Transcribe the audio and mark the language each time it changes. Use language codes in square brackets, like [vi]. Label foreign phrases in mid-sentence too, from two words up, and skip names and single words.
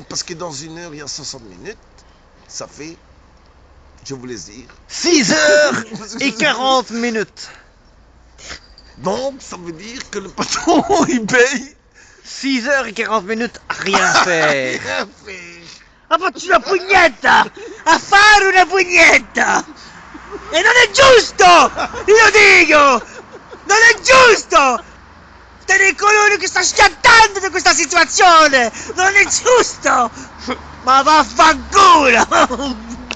[fr] Parce que dans une heure, il y a 60 minutes. Ça fait, je vous laisse dire. 6 heures et 40 minutes. Donc, ça veut dire que le patron, il paye. 6 heures et 40 minutes à rien faire. Rien fait. [it] Ha fatto una pugnetta! A fare una pugnetta! E non è giusto! Io dico! Non è giusto! Tenere colui che sta schiattando di questa situazione! Non è giusto! Ma vaffanculo!